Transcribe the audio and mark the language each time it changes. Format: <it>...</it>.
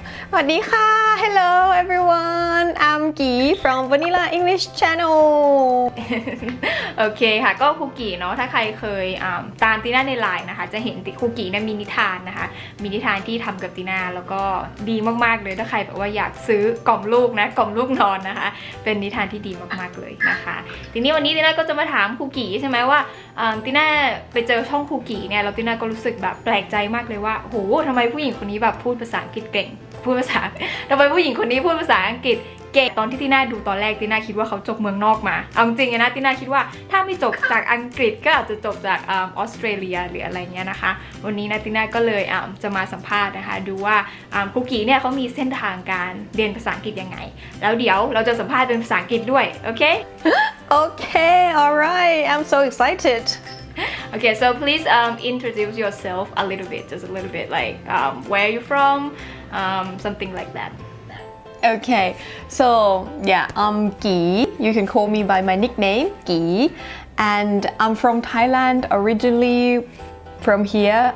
<th>สวัสดีค่ะ</th> <en>Hello everyone I'm Gi from Vanilla English Channel</en> <th>โอเคค่ะก็ครูกีเนาะถ้าใครเคยตามตีน่าในไลน์นะคะจะเห็นครูกีเนี่ยมีนิทานนะคะมีนิทานที่ทำกับตีน่าแล้วก็ดีมากๆเลยถ้าใครแบบว่าอยากซื้อกล่อมลูกนะกล่อมลูกนอนนะคะเป็นนิทานที่ดีมากๆเลยนะคะทีนี้วันนี้ตีน่าก็จะมาถามครูกีใช่ไหมว่าตีน่าไปเจอช่องครูกีเนี่ยแล้วตีน่าก็รู้สึกแบบแปลกใจมากเลยว่าโหทำไมผู้หญิงคนนี้แบบพูดภาษาอังกฤษเก่ง ทำไมผู้หญิงคนนี้พูดภาษาอังกฤษเก่งตอนที่ตีน่าดูตอนแรกตีน่าคิดว่าเขาจบเมืองนอกมาเอาจริงๆนะตีน่าคิดว่าถ้าไม่จบจากอังกฤษก็อาจจะจบจากออสเตรเลียหรืออะไรเงี้ยนะคะวันนี้นะตีน่าก็เลยจะมาสัมภาษณ์นะคะดูว่าครูกีเนี่ยเขามีเส้นทางการเรียนภาษาอังกฤษยังไงแล้วเดี๋ยวเราจะสัมภาษณ์เป็นภาษาอังกฤษด้วยโอเค</th> <en>Okay alright I'm so excited Okay, so please introduce yourself a little bit, just a little bit, like where are you from, something like that. Okay, so yeah, I'm Gi. You can call me by my nickname, Gi. And I'm from Thailand, originally from here.</en>